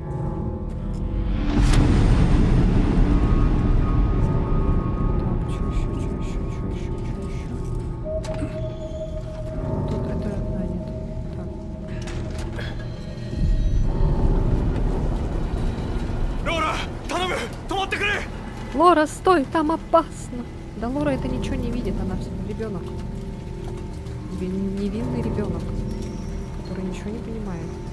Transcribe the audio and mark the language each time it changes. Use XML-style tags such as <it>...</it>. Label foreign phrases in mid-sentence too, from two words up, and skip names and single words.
<ru>Так, что еще? Тут это... А, нет. Так.</ru> <ja>ローラ頼む止まってくれ</ja> <ru>Лора, стой, там опасно. Да Лора это ничего не видит, она ребенок. Невинный ребенок, который ничего не понимает.</ru>